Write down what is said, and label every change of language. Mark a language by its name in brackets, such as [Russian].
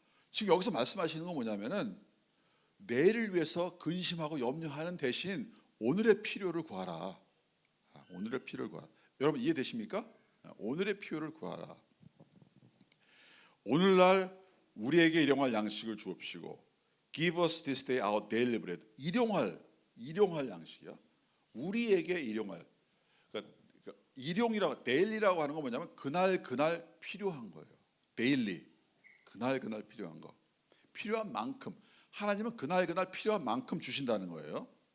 [Korean] 지금 여기서 말씀하시는 건 뭐냐면은 내일을 위해서 근심하고 염려하는 대신 오늘의 필요를 구하라. 오늘의 필요를 구하라. 여러분 이해되십니까? 오늘의 필요를 구하라. 오늘날 우리에게 일용할 양식을 주옵시고. [English] Give us this day our daily bread. [Korean] 일용할 양식이야. 우리에게 일용할. 그러니까 데일리라고 하는 건 뭐냐면 그날 필요한 거예요. 데일리. 그날 필요한 거. 필요한 만큼. 하나님은 그날 필요한 만큼 주신다는 거예요.